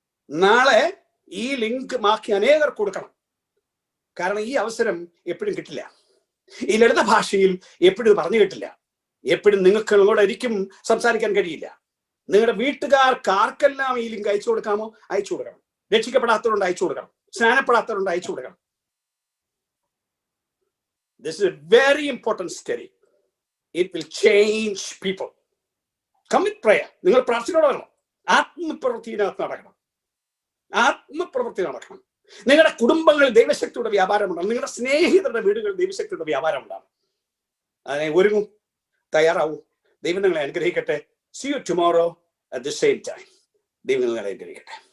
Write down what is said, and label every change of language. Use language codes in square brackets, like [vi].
[ml] നാളെ ഈ ലിങ്ക് മാക്കി അനേകർ കൊടുക്കണം. കാരണം ഈ അവസരം എപ്പോഴും കിട്ടില്ല. ഈ ലളിത ഭാഷയിൽ എപ്പോഴും പറഞ്ഞു കിട്ടില്ല. എപ്പോഴും നിങ്ങൾക്ക് നിങ്ങളോട് ഒരിക്കലും സംസാരിക്കാൻ കഴിയില്ല. നിങ്ങളുടെ വീട്ടുകാർക്ക് ആർക്കെല്ലാം ഈ ലിങ്ക് അയച്ചു കൊടുക്കാമോ അയച്ചു കൊടുക്കണം. രക്ഷിക്കപ്പെടാത്തവരുണ്ട് അയച്ചു കൊടുക്കണം. സ്നാനപ്പെടാത്തവരുണ്ട് അയച്ചു കൊടുക്കണം. [en] This is a very important study. It will change people. Come with prayer. [ml] നിങ്ങൾ പ്രാർത്ഥനയോടെ വരണം. ആത്മപ്രവൃത്തിയിനകത്ത് നടക്കണം. ആത്മപ്രവൃത്തി നടക്കണം. നിങ്ങളുടെ കുടുംബങ്ങളിൽ ദൈവശക്തിയുടെ വ്യാപാരം ഉണ്ടാകും. നിങ്ങളുടെ സ്നേഹിതരുടെ വീടുകളിൽ ദൈവശക്തിയുടെ വ്യാപാരം ഉണ്ടാകും. അതിനെ ഒരുങ്ങും, തയ്യാറാവൂ. ദൈവം നിങ്ങളെ അനുഗ്രഹിക്കട്ടെ. [en] See you tomorrow at the same time. [ml] ദൈവം നിങ്ങളെ അനുഗ്രഹിക്കട്ടെ.